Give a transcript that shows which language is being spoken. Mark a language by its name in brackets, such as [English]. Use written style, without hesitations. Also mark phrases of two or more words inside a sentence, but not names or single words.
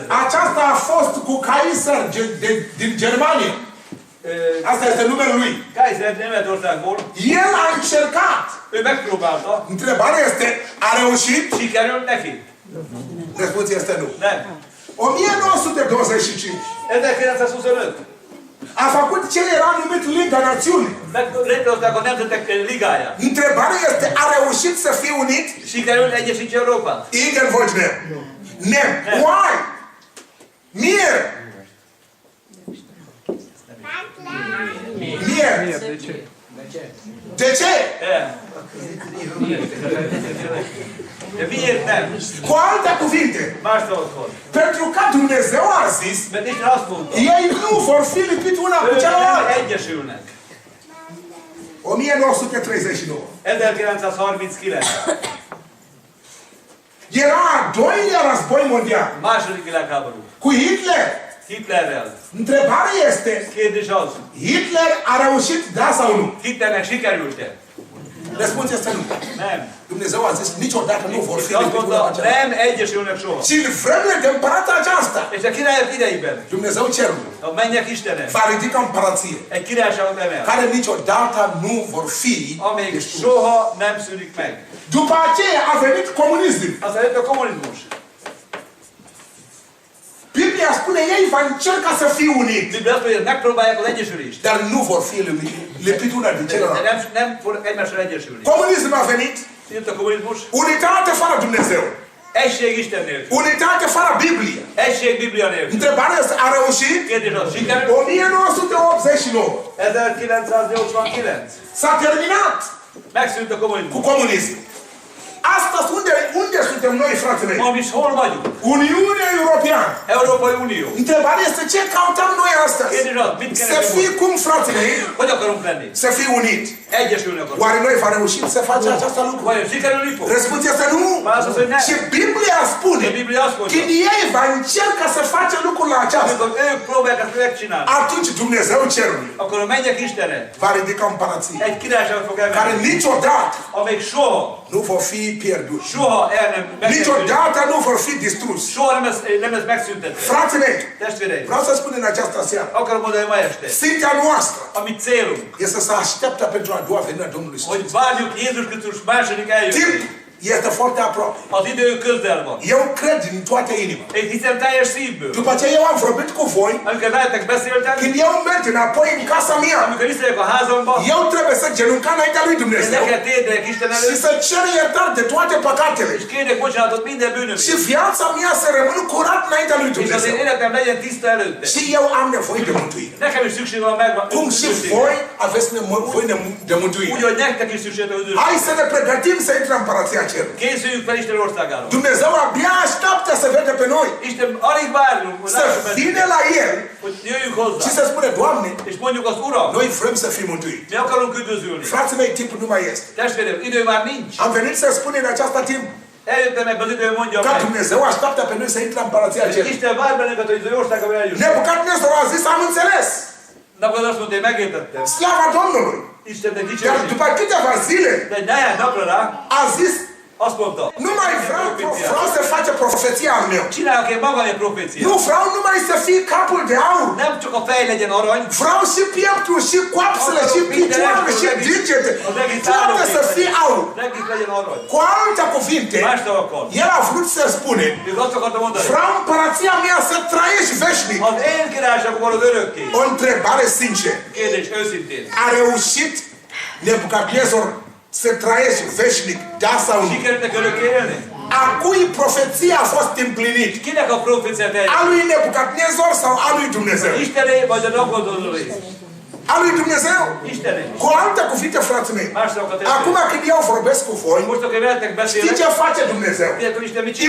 [Romanian] Aceasta a fost cu Kaiser din Germania. Asta este numele lui. [Hungarian] Kaiser Németországból, [Romanian] El a încercat. [Hungarian] ő megpróbálta, [Romanian] Întrebarea este, a reușit? [Hungarian] sikerült neki? [Romanian] Răspunsul este nu. [Hungarian] Nem. [Romanian] 1925 [Hungarian] 1925. [Romanian] a făcut ce era numit Liga Națiunii. [Hungarian] Létrehozták a Nemzetek Ligáját. [Romanian] Întrebarea este, a reușit să fie unit? [Hungarian] Sikerült egyesíteni Európát? Igen vagy nem? Nem. Why? Miért? Miért? [Romanian] De ce? [Hungarian] De miért nem? [Romanian] Cu alte cuvinte, [Hungarian] Más szavakkal. [Romanian] pentru că Dumnezeu a zis, [Hungarian] Mert Isten azt mondta, [Romanian] ei nu vor fi lipiți una cu [Hungarian] ők nem [Romanian] cealaltă. [Hungarian] egyesülnek. [Romanian] 1939. [Hungarian] 1939. [Romanian] Era a doilea război mondial. [Hungarian] Második világháború. [Romanian] Cu Hitler. [Hungarian] Hitlerrel. [Romanian] Întrebarea este, [Hungarian] Kérdés az, [Romanian] Hitler a reușit, da sau nu? [Hungarian] Hitlernek sikerült-e? [Romanian] Răspunsul este nu. [Hungarian] Nem. [Romanian] Dumnezeu a zis, niciodată nu vor fi [Hungarian] Azt [Romanian] lipiți una [Hungarian] mondta, [Romanian] cu cealaltă. [Hungarian] nem egyesülnek soha. [Romanian] Și în vremea de împărată aceasta, [Hungarian] És a királyok idejében, [Romanian] Dumnezeu cerul [Hungarian] a mennyek Istene, [Romanian] va ridica împărăție, [Hungarian] egy királyságot emel, [Romanian] care niciodată nu vor fi. [Hungarian] amíg soha nem szűnik meg. [Romanian] După aceea a venit comunismul. [Hungarian] Aztán jött a kommunizmus. [Romanian] Biblia spune, ei va încerca să fie unit, [Hungarian] Biblia azt mondja, megpróbálják az egyesülést. [Romanian] dar nu vor fi lipit una de [Hungarian] De [Romanian] celălalt. [Hungarian] nem fognak egymással egyesülni. [Romanian] Comunismul a venit, [Hungarian] Jött a kommunizmus, [Romanian] unitate fără Dumnezeu, [Hungarian] egység Isten nélkül. [Romanian] unitate fără Biblie. [Hungarian] Egység Biblia nélkül. [Romanian] Întrebarea este, a reușit? [Hungarian] Kérdés az, sikerült? [Romanian] 1989 [Hungarian] 1989. [Romanian] s-a terminat [Hungarian] Megszűnt a [Romanian] cu [Hungarian] kommunizmus. [Romanian] comunism. Astăzi unde suntem noi, frații mei? [Hungarian] Ma is hol vagyunk? [Romanian] Uniunea Europeană. [Hungarian] Európai Unió. [Romanian] Întrebarea este ce căutăm noi astăzi? [Hungarian] Kérdés az, mit [Romanian] Să [Hungarian] keresünk [Romanian] fii [Hungarian] most? [Romanian] cum, frații mei? [Hungarian] Hogy akarunk lenni? [Romanian] Să fii unit. [Hungarian] Egyesülni akarunk. [Romanian] Oare noi va reuși să facem această lucru? [Hungarian] Vajon sikerülni fog? [Romanian] Răspunsul este nu. [Hungarian] Válasz az, hogy nem. [Romanian] Și Biblia spune, [Hungarian] A Biblia azt mondja, [Romanian] când ei va încerca să face lucrul acesta, [Hungarian] amikor ők próbálják ezt megcsinálni, [Romanian] atunci Dumnezeu cerului [Hungarian] akkor a mennyek Istene [Romanian] va ridica împărăție, [Hungarian] egy királyságot fog [Romanian] care [Hungarian] emelni, [Romanian] niciodată [Hungarian] amíg soha, [Romanian] nu vor fi pierduți. [Hungarian] soha el nem megszűnik. [Romanian] Niciodată nu vor fi distruși. [Hungarian] Soha nem lesz megszüntetve. [Romanian] Frații mei, [Hungarian] Testvéreim, [Romanian] vreau să spun în această seară, [Hungarian] akarom mondani ma este, [Romanian] țintea noastră [Hungarian] a mi célunk, [Romanian] este să așteptă pentru a doua venire a Domnului Iisus. [Hungarian] hogy várjuk Jézus Krisztus második [Romanian] Timp [Hungarian] eljöttét. [Romanian] este foarte aproape. [Hungarian] Az idő közel van. [Romanian] Eu cred din toată inima. [Hungarian] Én hiszem teljes szívből. [Romanian] După ce eu am vorbit cu voi, [Hungarian] Amikor veletek beszéltem, [Romanian] când eu merg înapoi în casa mea, [Hungarian] amikor visszajövök a házamba, [Romanian] eu trebuie să genunca înaintea lui [Hungarian] én [Romanian] Dumnezeu [Hungarian] neked térdelek Isten [Romanian] și [Hungarian] előtt, [Romanian] să cer iertare de toate păcatele. [Hungarian] és kérek bocsánatot minden [Romanian] Și [Hungarian] bűnömért. [Romanian] viața mea să rămână curat înaintea lui [Hungarian] És az én [Romanian] Dumnezeu. [Hungarian] életem legyen tiszta előtte. [Romanian] Și eu am nevoie de mântuire. [Hungarian] Nekem is szükség van [Romanian] Cum și voi aveți nevoie de [Hungarian] Úgy, [Romanian] mântuire. [Hungarian] hogy nektek is szükség van [Romanian] Hai [Hungarian] üdvösségre. [Romanian] să ne pregătim să intrăm în împărăția cerului. [Hungarian] Készüljünk fel Isten országára. [Romanian] Dumnezeu abia așteaptă să vede pe noi. [Hungarian] Isten alig várunk, hogy [Romanian] Să [Hungarian] lássuk [Romanian] vină [Hungarian] bennünket, [Romanian] la El [Hungarian] hogy jöjjünk [Romanian] și [Hungarian] hozzá. [Romanian] să spune, Doamne, [Hungarian] És mondjuk azt, Uram, [Romanian] noi vrem să fim mântuiți. [Hungarian] mi akarunk üdvözülni. [Romanian] Frații mei, timpul nu mai este. [Hungarian] Testvérem, idő már nincs. [Romanian] Am venit să spunem în această timp [Hungarian] Eljöttem ebbe az időben, mondjam [Romanian] că [Hungarian] meg. [Romanian] Dumnezeu așteaptă pe noi să intrăm în împărăția [Hungarian] Hogy [Romanian] cerului. [Hungarian] Isten vár bennünket, hogy az ő országába eljussunk. [Romanian] Nebucadnezzar a zis, am înțeles. [Hungarian] Napokon azt mondta, én megértettem. [Romanian] Slava Domnului. [Hungarian] Istennek [Romanian] Dar [Hungarian] dicsőség. [Romanian] după câteva zile [Hungarian] De egy néhány napra rá [Romanian] a zis, [Hungarian] azt mondta, [Romanian] nu mai vreau să face profeția al meu. [Hungarian] csinálok én magam egy proféciát. [Romanian] Nu vreau numai să fie capul de aur. Nem csak a fej legyen arany, Vreau și pieptul, și coapsele, și picioarele, și degete. Toate să fie aur. [Hungarian] az egész legyen arany. [Romanian] Cu alte cuvinte, [Hungarian] Más szavakkal. [Romanian] el a vrut să spune, [Hungarian] Ők azt akarta mondani, [Romanian] vreau împărăția mea să trăiești veșnic. [Hungarian] az én királyságom van az örökké. [Romanian] O întrebare sinceră. [Hungarian] Kérdés őszintén. [Romanian] A reușit Nebucadnezzar să trăiești veșnic, da sau nu? [Hungarian] Sikerültek örökké élni? [Romanian] A cui profeția a fost împlinit? [Hungarian] Kinek a proféciát [Romanian] A [Hungarian] eljött? [Romanian] lui Nebucadnezzar sau a lui Dumnezeu? [Hungarian] Istené vagy a Nabucodonosé? [Romanian] A lui Dumnezeu? [Hungarian] Istené. [Romanian] Cu alte cuvinte, frații mei, [Hungarian] Más szavakat [Romanian] acum [Hungarian] testvérem. [Romanian] când eu vorbesc cu voi, [Hungarian] Most akkor veletek [Romanian] știi [Hungarian] beszélek, [Romanian] ce face Dumnezeu? [Hungarian] tudjátok, hogy Isten mit csinál?